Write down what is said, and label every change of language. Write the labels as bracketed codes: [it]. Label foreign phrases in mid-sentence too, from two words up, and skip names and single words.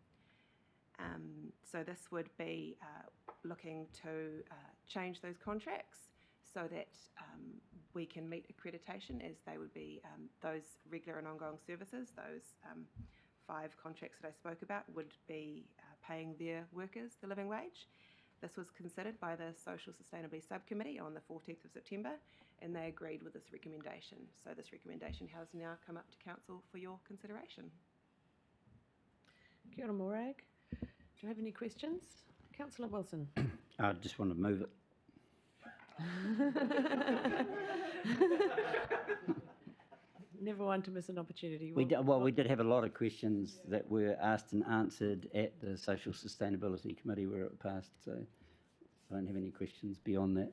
[en] So this would be looking to change those contracts so that we can meet accreditation as they would be those regular and ongoing services, those 5 contracts that I spoke about would be paying their workers the living wage. This was considered by the Social Sustainability Subcommittee on the 14th of September, and they agreed with this recommendation. So this recommendation has now come up to Council for your consideration. [mi] Kia ora, [en] Morag. Do you have any questions? Councillor Wilson. I just want to move it. Never one to miss an opportunity. We did have a lot of questions that were asked and answered at the Social Sustainability Committee where it passed, so I don't have any questions beyond that.